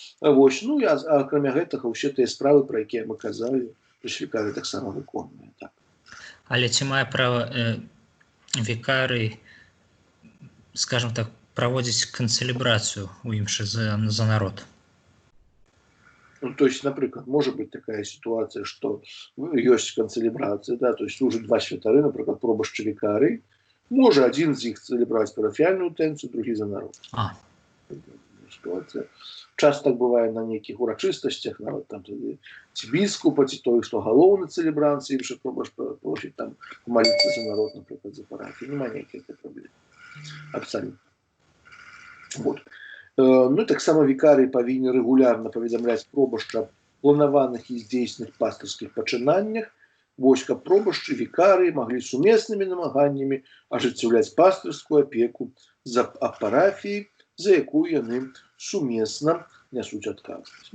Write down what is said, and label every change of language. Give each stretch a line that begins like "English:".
Belarusian: Вось, ну, акрамя гэтага ўсе тыя справы, пра якія мы казалі, вікарый таксама выконвае. Так. Але ці мае права вікарый,
Russian: скажем так,
Belarusian: праводзіць канцэлебрацыю у імшы за народ?
Russian: Ну, то есть, например, может быть такая ситуация, что есть канцелебрация, да, то есть служат два святары, например, пробашч и викарий, может один из них целебровать парафиальную тенцию, другий за народ. Ситуация. Часто так бывает на неких урочистостях, нават там бискупа, той, что головный целебрант, и что пробашч просить там молиться за народ, например, за парафию. Нема никаких проблем. Абсолютно. Вот.
Belarusian: Ну, таксама вікарый павінен рэгулярна паведамляць пробашча аб планаваных і здзейсных пастырскіх пачынаннях. Вось, каб пробашчы вікарыі маглі сумеснымі намаганнямі ажыццяўляць пастырскую апеку за парафіяй, за якую яны сумесна нясуць адказнасць.